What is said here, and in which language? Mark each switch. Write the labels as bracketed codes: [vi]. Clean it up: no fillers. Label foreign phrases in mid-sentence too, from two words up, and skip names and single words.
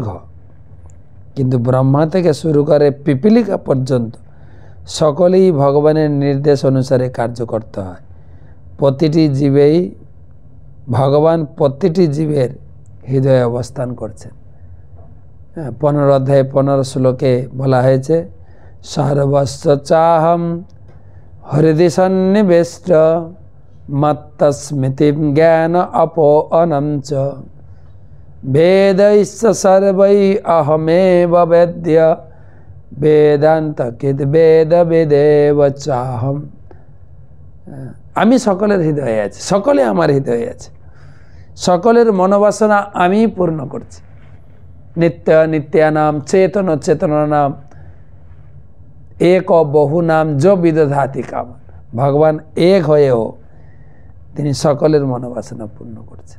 [bn] কিন্তু ব্রহ্মা থেকে শুরু করে পিপীলিকা পর্যন্ত সকলেই ভগবানের নির্দেশ অনুসারে কার্য করতে হয়। ভগবান প্রতিটি জীবের হৃদয়ে অবস্থান করছেন। 15 অধ্যায়ে 15 শ্লোকে বলা হয়েছে, [sa] সর্বস্ব চাহম হৃদি সন্নিবেষ্ট মত্তস্মৃতি জ্ঞান অপোঅনম চ বেदैश्च सर्वै अहमेव वेद्य वेदान्तकृद् वेद वेदेव चाहम। [bn] আমি সকলের হৃদয়ে আছি, সকলে আমার হৃদয়ে আছে, সকলের মনোবাসনা আমি পূর্ণ করছি। [sa] নিত্য নিত্যানাম চেতন চেতনানাম এক বহু নাম जो বিদধাতি কাম। [bn] ভগবান এক হয়েও তিনি সকলের মনোবাসনা পূর্ণ করছেন।